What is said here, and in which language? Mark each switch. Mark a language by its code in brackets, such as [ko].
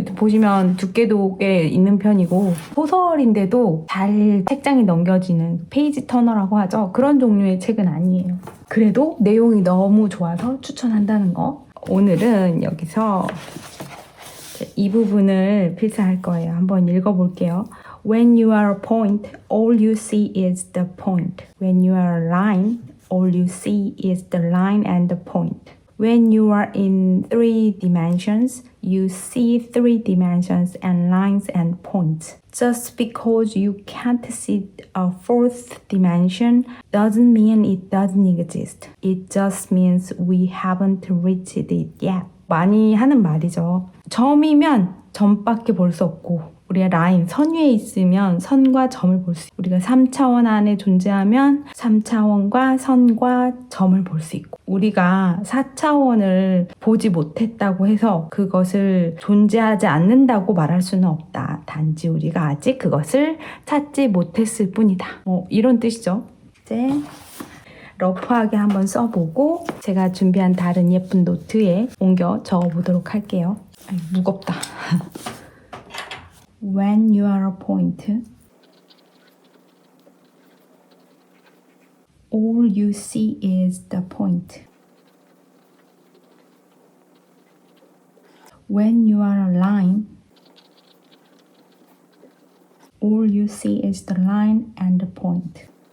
[ko] 보시면 두께도 꽤 있는 편이고 소설인데도 잘 책장이 넘겨지는 페이지 터너라고 하죠. 그런 종류의 책은 아니에요. 그래도 내용이 너무 좋아서 추천한다는 거. 오늘은 여기서 이 부분을 필사할 거예요. 한번 읽어볼게요. [en] When you are a point, all you see is the point. When you are a line, all you see is the line and the point. When you are in 3 dimensions, you see 3 dimensions and lines and points. Just because you can't see a 4th dimension doesn't mean it doesn't exist. It just means we haven't reached it yet. [ko] 많이 하는 말이죠. 점이면 점밖에 볼 수 없고 우리가 라인, 선 위에 있으면 선과 점을 볼 수 있고 우리가 3차원 안에 존재하면 3차원과 선과 점을 볼 수 있고 우리가 4차원을 보지 못했다고 해서 그것을 존재하지 않는다고 말할 수는 없다. 단지 우리가 아직 그것을 찾지 못했을 뿐이다. 이런 뜻이죠. 이제 러프하게 한번 써보고 제가 준비한 다른 예쁜 노트에 옮겨 적어보도록 할게요. 무겁다. [en] When you are a point, all you see is the point. When you are a line, all you see is the line and the point.